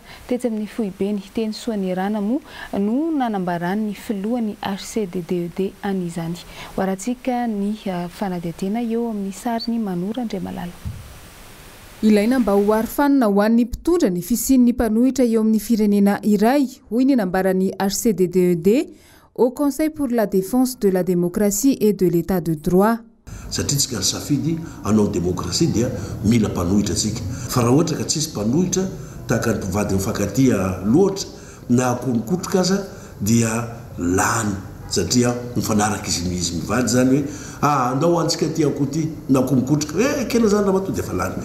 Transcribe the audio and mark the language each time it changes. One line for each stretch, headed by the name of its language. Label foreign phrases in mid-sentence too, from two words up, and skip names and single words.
Malagasy: Tetsy amin'ny foibeny teny Soanirana moa no nanambaran'ny filohan'ny HCDDED an'izany. Waratsika ny fanadetena eo amin'ny sariny Manora Andriamalala. Ilaina mba ho arifanina ho an'ny mpitondra ny fisian'ny mpanohitra eo amin'ny firenena iray, hoy ny nambaran'ny HCDDED
French: au Conseil pour la défense de la démocratie et de l'état de droit.
Malagasy: Satria tsika safidy anao demokrasia dia mila mpanohitra tsika. Fa raha ohatra ka tsisy mpanohitra tahaka ny mpivady mifankatia loatra na konikotroka aza dia lany satria mifanaraka izy mivady zany hoe andao antsika ty akoho ty na konikotroka kena zany raha matody efa lany.